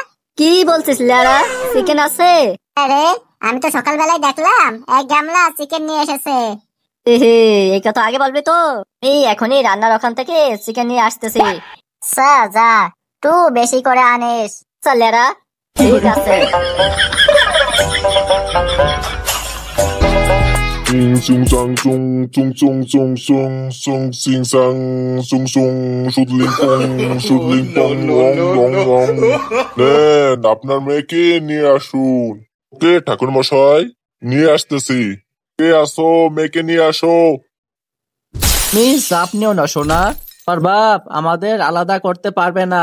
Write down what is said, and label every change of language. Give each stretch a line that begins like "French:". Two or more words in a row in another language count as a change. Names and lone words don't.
Bangla: কি বলছিস লেরা, চিকেন আছে? আরে আমি তো সকালবেলায় দেখলাম 1 গামলা চিকেন নিয়ে এসেছে। এহে, এই কথা আগে বলবি তো। এই এখনই রান্নার ওখান থেকে চিকেন নিয়ে আসতেছি। যা যা, একটু বেশি করে আনিস। চল লেরা, ঠিক আছে। Sung sang sung sung sung sung sung sung sing sang sung sung শুধলিং পং রং রং রং। নেন আপনার মেয়েকে নিয়ে আসুন। কে ঠাকুর মশাই? নিয়ে আসতেছি। কে আসো, মেয়েকে নিয়ে আসো। মিস আপনিও না শোনা, আর বাপ আমাদের আলাদা করতে পারবে না।